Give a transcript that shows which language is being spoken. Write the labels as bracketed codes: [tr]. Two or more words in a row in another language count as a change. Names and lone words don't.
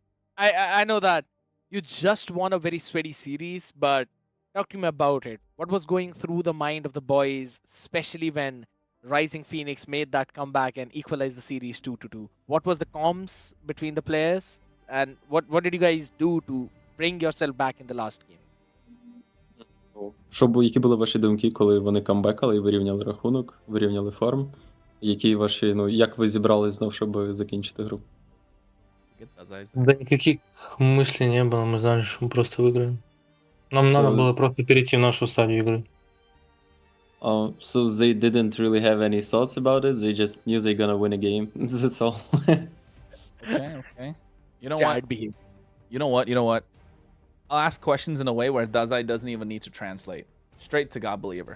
[en] I know that you just won a very sweaty series, but talk to me about it. What was going through the mind of the boys, especially when Rising Phoenix made that comeback and equalized the series 2-2? What was the comms between the players, and what did you guys do to bring yourself back in the last game? [uk] Які були ваші думки, коли вони камбекали і вирівняли рахунок, вирівняли форм? Які ваші, як ви зібрались знов, щоб закінчити гру? [ru] Да никаких мыслей не было, мы знали, что мы просто выиграем. Нам надо было просто перейти в нашу стадию игры. [en] So they didn't really have any thoughts about it, they just knew they're gonna win a game, that's all. Okay. You know what? You know what? I'll ask questions in a way where Dazai doesn't even need to translate. Straight to God Believer.